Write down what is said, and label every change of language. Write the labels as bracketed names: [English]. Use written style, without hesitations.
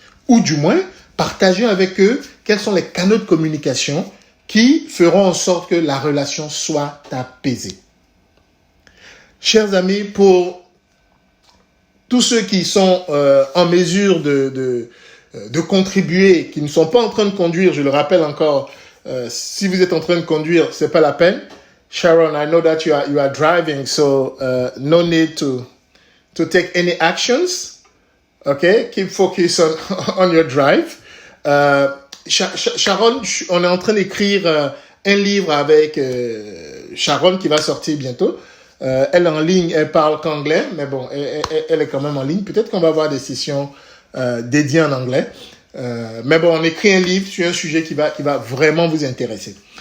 [French] Ou du moins, partagez avec eux quels sont les canaux de communication qui feront en sorte que la relation soit apaisée. Chers amis, pour tous ceux qui sont en mesure de contribuer, qui ne sont pas en train de conduire, je le rappelle encore, Si vous êtes en train de conduire, c'est pas la peine. [English] Sharon, I know that you are driving, so no need to take any actions. Okay, keep focus on your drive. [French] Sharon, on est en train d'écrire un livre avec Sharon qui va sortir bientôt. Elle est en ligne, elle parle qu'anglais, mais bon, elle est quand même en ligne. Peut-être qu'on va avoir des sessions dédiées en anglais. Mais bon, on écrit un livre sur un sujet qui va vraiment vous intéresser.